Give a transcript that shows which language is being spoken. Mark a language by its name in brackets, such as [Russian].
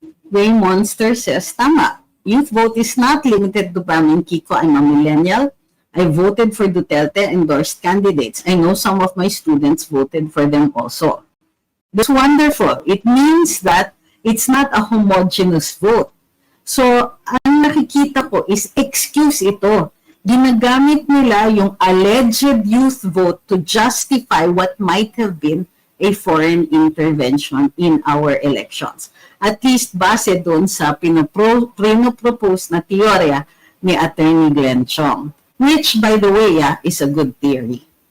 [English] Ray Monster says, [Filipino] tama. [English] Youth vote is not limited to Pam and Kiko. I'm a millennial. I voted for Duterte endorsed candidates. I know some of my students voted for them also. That's wonderful. It means that it's not a homogeneous vote. [Filipino] So, ang nakikita ko is excuse ito. Ginagamit nila yung alleged youth vote [English] to justify what might have been a foreign intervention in our elections. [Filipino] At least base doon sa pinopropose na teorya ni Attorney Glenn Chong, [English] which, by the way, is a good theory.